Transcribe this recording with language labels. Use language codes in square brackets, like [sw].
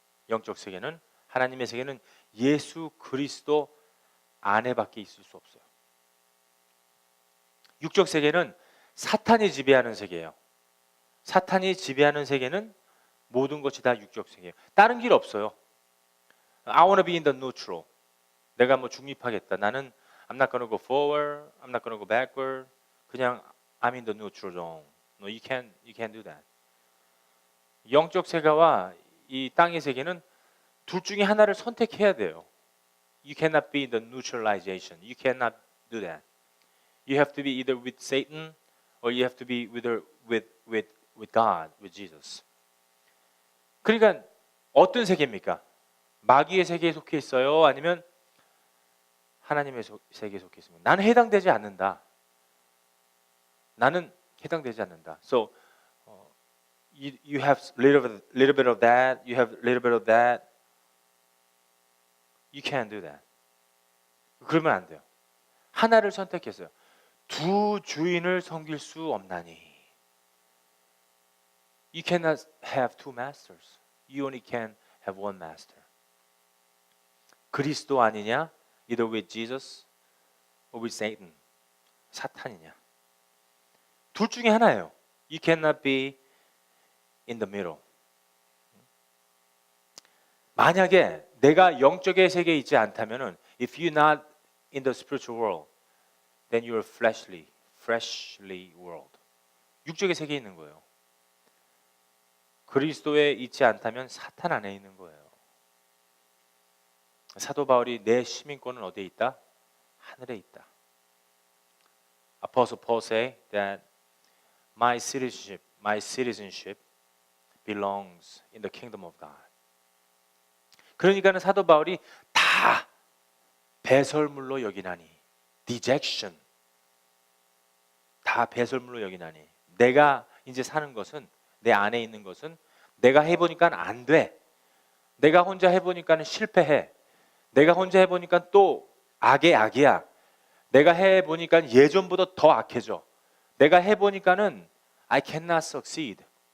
[ko] 영적 세계는, 하나님의 세계는 예수 그리스도 안에밖에 있을 수 없어요. 육적 세계는 사탄이 지배하는 세계예요. 사탄이 지배하는 세계는 모든 것이 다 육적 세계예요. 다른 길 없어요. [en] I want to be in the neutral. [ko] 내가 뭐 중립하겠다. 나는 [en] I'm not going to go forward. I'm not going to go backward. [ko] 그냥 [en] I'm in the neutral zone. No, you can't do that. [ko] 영적 세계와 이 땅의 세계는 둘 중에 하나를 선택해야 돼요. [en] You cannot be in the neutralization. You cannot do that. You have to be either with Satan or you have to be with God, with Jesus. [ko] 그러니까 어떤 세계입니까? 마귀의 세계에 속해 있어요? 아니면 하나님의 세계에 속해 있습니다. 나는 해당되지 않는다. 나는 해당되지 않는다. [en] So you have little bit of that. You have little bit of that. You can't do that. [ko] 그러면 안 돼요. 하나를 선택했어요. 두 주인을 섬길 수 없나니. [en] You cannot have two masters. You only can have one master. [ko] 그리스도 아니냐? [en] Either with Jesus or with Satan. [ko] 사탄이냐? 둘 중에 하나예요. [en] You cannot be in the middle. [ko] 만약에 내가 영적의 세계에 있지 않다면은 [en] if you're not in the spiritual world, then you're fleshly world. [ko] 육적의 세계에 있는 거예요. 그리스도에 있지 않다면 사탄 안에 있는 거예요. 사도 바울이 내 시민권은 어디에 있다? 하늘에 있다. [en] Apostle Paul say that my citizenship belongs in the kingdom of God. [ko] 그러니까는 사도 바울이 다 배설물로 여기나니, dejection, 다 배설물로 여기나니, 내가 이제 사는 것은, 내 안에 있는 것은 내가 해보니까 안 돼. 내가 혼자 해보니까 실패해. 내가 혼자 해보니까 또 악의 악이야. 내가 해보니까 예전보다 더 악해져. 내가 해보니까는 [en] I cannot succeed.